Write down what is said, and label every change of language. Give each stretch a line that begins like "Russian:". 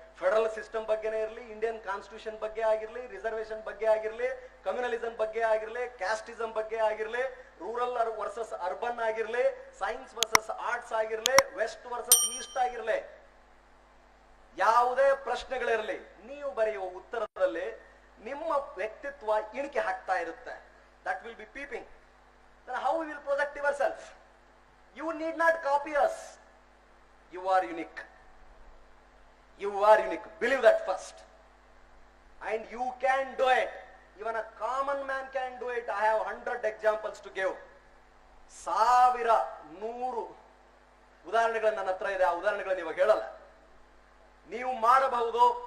Kannada: Federal system ಬಗ್ಗೆನೇ ಇರಲಿ, Indian constitution ಬಗ್ಗೆ ಆಗಿರ್ಲಿ, ರಿಸರ್ವೇಶನ್ ಬಗ್ಗೆ ಆಗಿರ್ಲಿ, ಕಮ್ಯುನಲಿಸಂ ಬಗ್ಗೆ ಆಗಿರ್ಲಿ, ಕ್ಯಾಸ್ಟಿಸಂ ಬಗ್ಗೆ ಆಗಿರ್ಲಿ, ರೂರಲ್ ವರ್ಸಸ್ ಅರ್ಬನ್ ಆಗಿರ್ಲಿ, ಸೈನ್ಸ್ ವರ್ಸಸ್ ಆರ್ಟ್ಸ್ ಆಗಿರ್ಲಿ, ವೆಸ್ಟ್ ವರ್ಸಸ್ ಈಸ್ಟ್ ಆಗಿರ್ಲಿ, ಯಾವುದೇ ಪ್ರಶ್ನೆಗಳಿರಲಿ, ನೀವು ಬರೆಯುವ ಉತ್ತರದಲ್ಲಿ ನಿಮ್ಮ ವ್ಯಕ್ತಿತ್ವ ಇಣಿಕೆ ಹಾಕ್ತಾ ಇರುತ್ತೆ.
English: That will be peeping. Then how we will project yourself? You need not copy us. You are unique. You are unique. Believe that first. And you can do it. Even a common man can do it. I have 100 examples to give.
Kannada: 100 ಉದಾಹರಣೆಗಳು ನನ್ನ ಹತ್ರ ಇದೆ. ಆ ಉದಾಹರಣೆಗಳನ್ನು ಇವಾಗ ಹೇಳಲ್ಲ. ನೀವು ಮಾಡಬಹುದು.